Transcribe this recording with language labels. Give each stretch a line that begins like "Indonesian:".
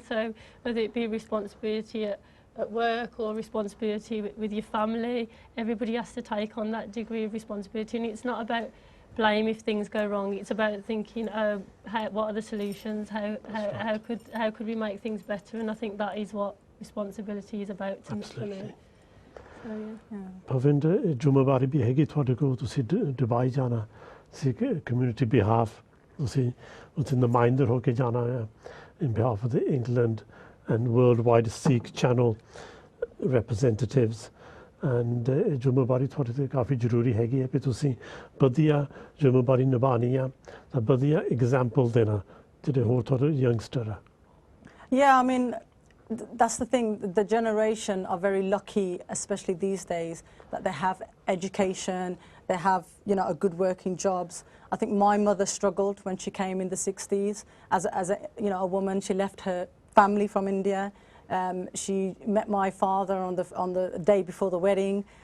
English: So whether it be responsibility at work or responsibility with your family, everybody has to take on that degree of responsibility. And it's not about blame if things go wrong. It's about thinking, what are the solutions? How could we make things better? And I think that is what responsibility is about to me. So yeah.
Punjabi: Pavinder, ਜ਼ਿੰਮੇਵਾਰੀ ਵੀ ਹੈਗੀ ਤੁਹਾਡੇ ਕੋਲ ਤੁਸੀਂ Dubai ਜਾਣਾ
English: Sikh community behalf.
Punjabi: ਤੁਸੀਂ ਉੱਥੇ ਨੁਮਾਇੰਦਰ ਹੋ ਕੇ ਜਾਣਾ ਹੈ
English: in behalf of the England and worldwide Sikh channel representatives and
Punjabi: ਜ਼ਿੰਮੇਵਾਰੀ ਤੁਹਾਡੇ ਤੇ ਕਾਫੀ ਜ਼ਰੂਰੀ ਹੈਗੀ ਹੈ ਕਿ ਤੁਸੀਂ ਵਧੀਆ ਜ਼ਿੰਮੇਵਾਰੀ ਨਿਭਾਉਣੀ ਆ ਤਾਂ ਵਧੀਆ ਐਗਜ਼ਾਮਪਲ ਦੇਣਾ ਜਿਹੜੇ ਹੋਰ ਤੁਹਾਡੇ ਯੰਗਸਟਰ ਆ.
English: Yeah, I mean that's the thing, the generation are very lucky, especially these days, that they have education, they have a good working jobs. I think my mother struggled when she came in the 60s as a woman. She left her family from India. She met my father on the day before the wedding,